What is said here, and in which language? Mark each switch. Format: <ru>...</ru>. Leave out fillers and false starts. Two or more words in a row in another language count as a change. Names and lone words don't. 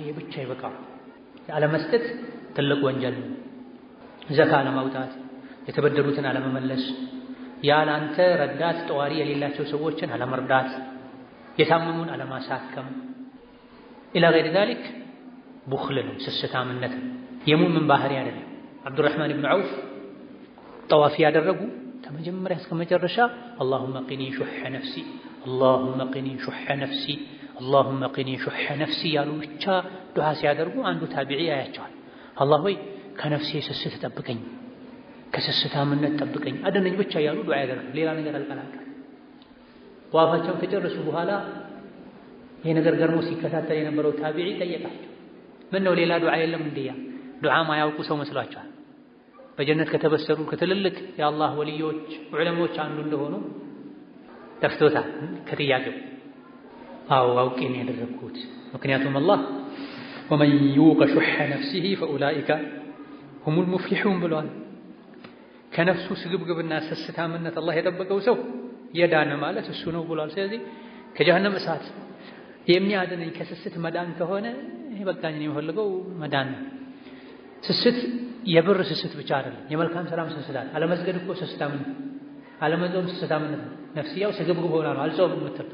<am>ይሄ ብቻ ይበቃል ያለመስጠት ትልቅ ወንጀል ነው ዘካ ለማውጣት የተበደሩትን አለመመለስ ያላንተ ረዳት ጠዋሪ የሌላቸው ሰዎችን አለመርዳት የታመሙን አለማሳከም</am> <ar>إلى غير ذلك</ar> <am>ቡኽል ነው ስስታምነት የሙእምን ባህሪ አይደለም አብዱራህማን ኢብኑ ዐውፍ ጠዋፍ ያደረጉ ከመጀመሪያ እስከ መጨረሻ</am> <ar>اللهم قني شح نفسي اللهم قني شح نفسي</ar> <am>اللهم قني شح نفسي ያሉ ብቻ ዱዓ ሲያደርጉ አንዱ ታቢዒ ያያቸዋል አላህ ሆይ ከነፍሴ ስስት ጠብቀኝ ከስስታምነት ጠብቀኝ አድነኝ ብቻ ያሉ ዱዓ ያደርጋሉ ሌላ ነገር አልቀላቀል ዋፋቸውን ከጨረሱ በኋላ ይሄ ነገር ገርሞ ሲከታተል የነበረው ታቢዒ ጠየቃቸው ምን ነው ሌላ ዱዓ የለም እንዲያ ዱዓ ማያውቁ ሰው መስሏቸዋል በጀነት ከተበሰሩ ከትልልቅ የአላህ ወልዮች ዑለሞች አንዱ እንደሆኑ ተፍቶታል ከጥያቄው አው አውቄን ያደረኩት ምክንያቱም አላህ</am> <ar>ومن يوق شح نفسه فاولئك هم المفلحون</ar> <am>ብሏል ከነፍሱ ስግብግብና ስስታምነት አላህ የጠበቀው ሰው የዳነ ማለት እሱ ነው ብሏል ስለዚህ ከጀሃነም እሳት የሚያድነኝ ከስስት መዳን ከሆነ ይሄ በቃኝ ነው የምፈልገው መዳን ስስት የብር ስስት ብቻ አይደለም የመልካም ሰላም ስስት አለመስገድ እኮ ስስታምነት አለመጾም ስስታምነት ነፍስያው ስግብግብ ሆና ነው አልጾምም ምትል</am>